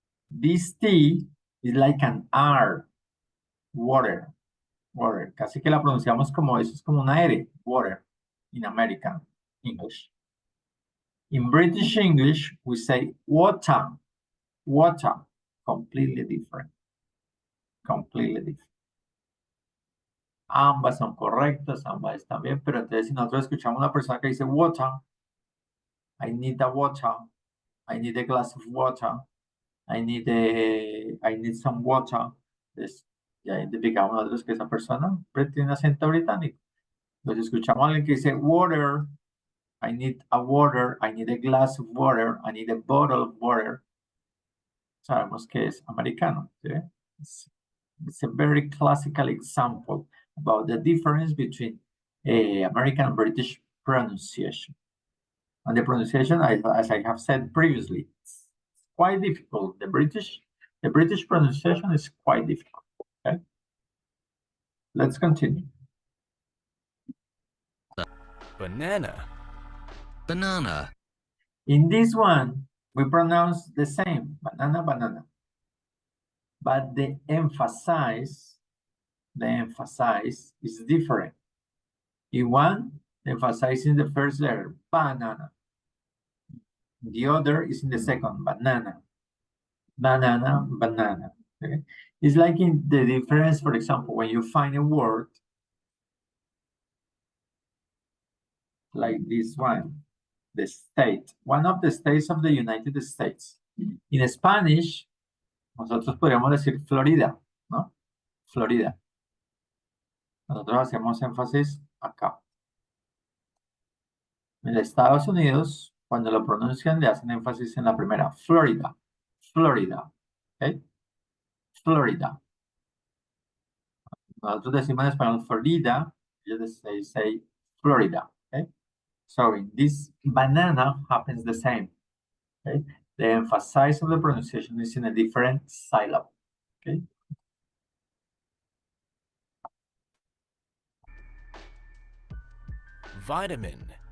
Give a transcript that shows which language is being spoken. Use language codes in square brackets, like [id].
[en] This T is like an R, water, water. [es] Casi que la pronunciamos como eso, es como una R, water, [en] in American English. In British English, we say water, water, completely different. Completely different. [es] Ambas son correctas, ambas están bien, pero entonces si nosotros escuchamos a una persona que dice water, [en] I need a water, I need a glass of water, [es] I need some water, entonces ya identificamos nosotros que esa persona tiene un acento británico. Entonces escuchamos a alguien que dice water, [en] I need a water, I need a glass of water, [es] I need a bottle of water. Sabemos que es americano, ¿sí? [en] It's a very classical example about the difference between American and British pronunciation. And the pronunciation, as I have said previously, it's quite difficult. The British pronunciation is quite difficult. Okay, let's continue. banana, Banana. In this one, we pronounce the same, banana, banana. But the emphasis is different. In one, the emphasis is in the first letter, banana. The other is in the second, banana. Banana, banana. Okay? It's like in the difference, for example, when you find a word like this one, the state, one of the states of the United States. In Spanish, [es] nosotros podríamos decir Florida, ¿no? Florida. Nosotros hacemos énfasis acá. En Estados Unidos, cuando lo pronuncian, le hacen énfasis en la primera, Florida, Florida, ¿ok? Florida. Nosotros decimos en español Florida, ellos [en] say [es] Florida, ¿ok? [en] So in this banana happens the same, okay? The emphasis of the pronunciation is in a different syllable, okay? vitamin,